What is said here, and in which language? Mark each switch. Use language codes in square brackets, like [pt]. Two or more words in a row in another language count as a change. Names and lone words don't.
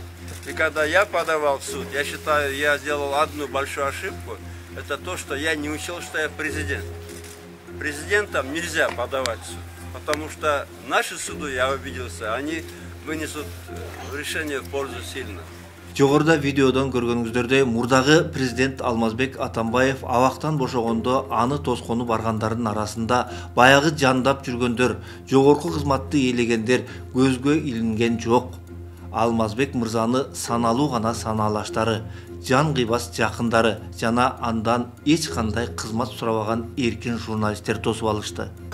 [ru] И когда я подавал в суд, я считаю, я сделал одну большую ошибку. Это то, что я не учел, что я президент. Президентам нельзя подавать в суд. Потому что наши суды, я убедился, они вынесут решение в пользу сильных. [ky] Жогоруда видеодон көргөнүңүздөрдөй мурдагы президент Алмазбек Атамбаев абактан бошогондо аны тоскону баргандардын арасында баягы жандап жүргөндөр, жогорку кызматты ээлегендер көзгө илинген жок. Алмазбек мырзаны саналуу гана санаалаштары, жан кыйбас жакындары жана андан эч кандай кызмат сурабаган эркин журналисттер тосуп алышты.